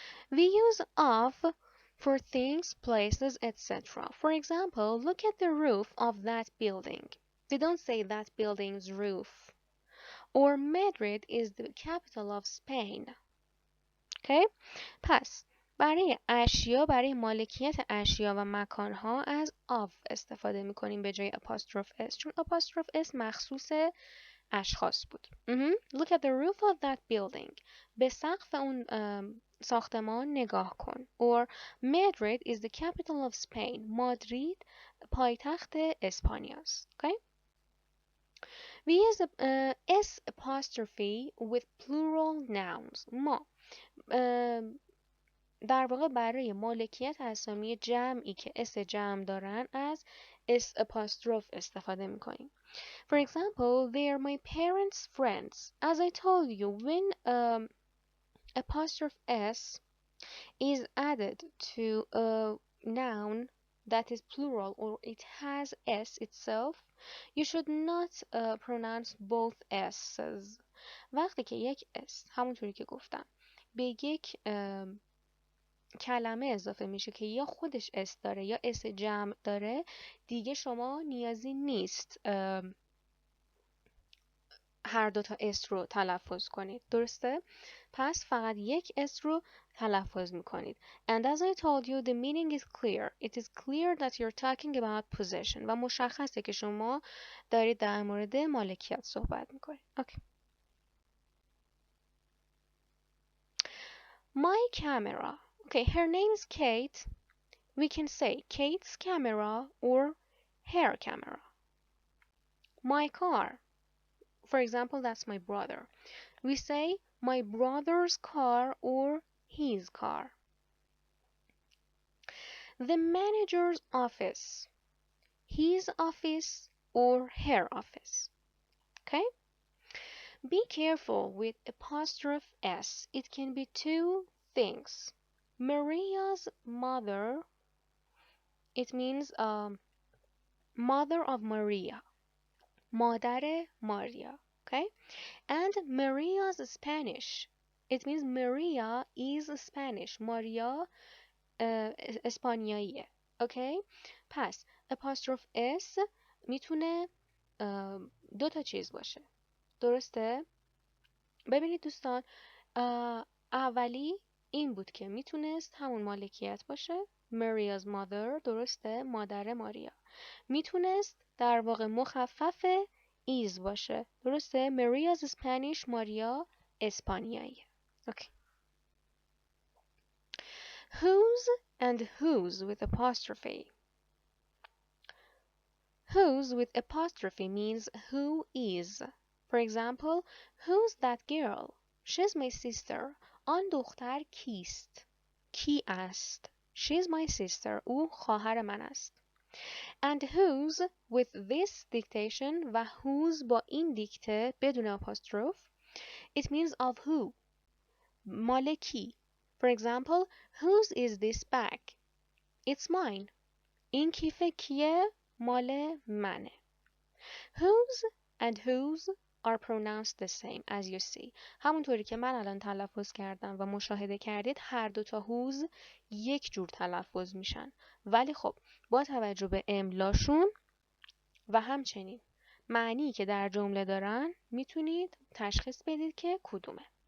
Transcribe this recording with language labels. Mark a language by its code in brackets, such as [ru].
[en] We use of for things, places, etc. For example, look at the roof of that building. We don't say that building's roof. Or Madrid is the capital of Spain. Okay? [fa] پس برای اشیا، برای مالکیت اشیا و مکانها از of استفاده میکنیم به جای apostrophe s چون apostrophe s مخصوص اشخاص بود. [en] Look at the roof of that building. [fa] به سقف اون ساختمان نگاه کن. [en] Or Madrid is the capital of Spain. [fa] مادرید پایتخت اسپانیاست. [en] Okay? We use S apostrophe with plural nouns. [fa] ما در واقع برای مالکیت اسامی جمعی که اس جمع دارن از S apostrophe استفاده میکنیم. [en] For example, they are my parents' friends. As I told you, when apostrophe S is added to a noun that is plural or it has s itself, you should not pronounce both s's. [fa] وقتی که یک s همونطوری که گفتم به یک کلمه اضافه میشه که یا خودش اس داره یا اس جمع داره، دیگه شما نیازی نیست هر دوتا اس رو تلفظ کنید. درسته؟ پس فقط یک اس رو تلفظ میکنید. [en] And as I told you, the meaning is clear. It is clear that you're talking about possession. [fa] و مشخصه که شما دارید در مورد مالکیت صحبت میکنید. [en] Okay. My camera. Okay, her name is Kate. We can say Kate's camera or her camera. My car. For example, that's my brother. We say my brother's car or his car. The manager's office. His office or her office. Okay? Be careful with apostrophe S. It can be two things. Maria's mother. It means mother of Maria. [fa] مادر ماریا. [en] Okay? And Maria's Spanish. It means Maria is Spanish. [fa] ماریا اسپانیاییه. [en] Okay? [fa] پس apostrophe S میتونه دو تا چیز باشه. درسته؟ ببینید دوستان، اولی این بود که میتونست همون مالکیت باشه. [en] Maria's mother. [fa] درسته؟ مادر ماریا. میتونست در واقع مخفف is باشه. درسته؟ [en] Maria's Spanish. [fa] ماریا اسپانیایی. [en] Okay. Whose and whose with apostrophe. Whose with apostrophe means who is. For example, who's that girl? She's my sister. [fa] آن دختر کیست؟ کی است؟ [en] She's my sister. [fa] او خواهر من است. [en] And whose with this dictation [fa] و whose با این دیکته بدون [en] apostrophe, it means of who. [fa] مالکی. [en] For example, whose is this bag? It's mine. [fa] این کیف کیه؟ مال منه. [en] Whose and whose are pronounced the same as you see. [fa] همونطوری که من الان تلفظ کردم و مشاهده کردید هر دوتا whose یک جور تلفظ میشن. ولی خب با توجه به املاشون و همچنین معنی که در جمله دارن میتونید تشخیص بدید که کدومه.